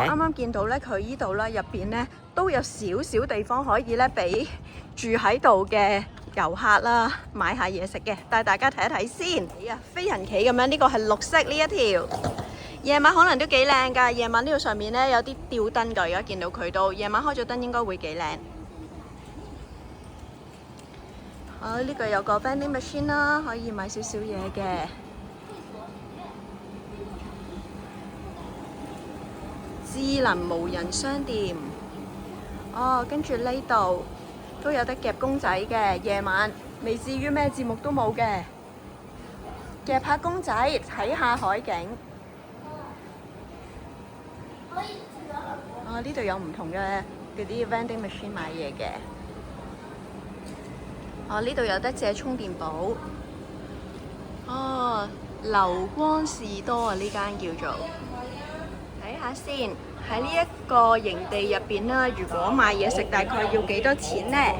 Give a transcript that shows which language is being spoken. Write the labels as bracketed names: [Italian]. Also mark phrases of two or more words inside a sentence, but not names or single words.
[Cantonese] 我啱啱見到佢呢度入邊都有少少地方可以俾住喺度嘅遊客啦買下嘢食嘅，帶大家睇一睇先。飛行棋咁樣，呢個係綠色呢一條。夜晚可能都幾靚㗎，夜晚呢度上面有啲吊燈㗎，而家見到佢都夜晚開咗燈應該會幾靚。呢個有個 [English] vending machine [Cantonese] 啦，可以買少少嘢嘅。智能無人商店。跟住呢度都有得夾公仔嘅，夜晚未至於咩節目都冇嘅，夾下公仔睇下海景。呢度有唔同嘅嗰啲 [English] vending machine [Cantonese] 買嘢嘅。呢度有得借充電寶。流光士多呢間叫做。睇下先，喺呢一個營地入邊啦，如果買嘢食大概要幾多錢呢？